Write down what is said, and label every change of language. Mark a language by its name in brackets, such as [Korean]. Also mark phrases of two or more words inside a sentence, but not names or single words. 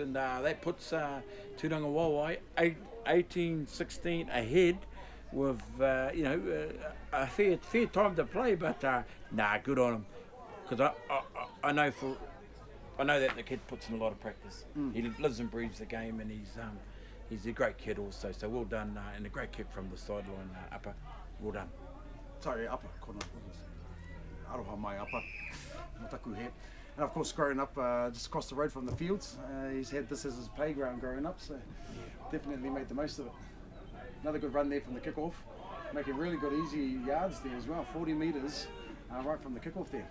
[English] And that puts Tūranga Wāwai 18-16 ahead with, a fair time to play. But, good on him. Because I know that the kid puts in a lot of practice. He lives and breathes the game, and he's a great kid also. So well done, and a great kick from the sideline upper. Well done. Sorry, upper. [Māori] Aroha mai upper. Motaku he. [English] And of course, growing up just across the road from the fields, he's had this as his playground growing up, so definitely made the most of it. Another good run there from the kickoff, making really good easy yards there as well, 40 metres right from the kickoff there.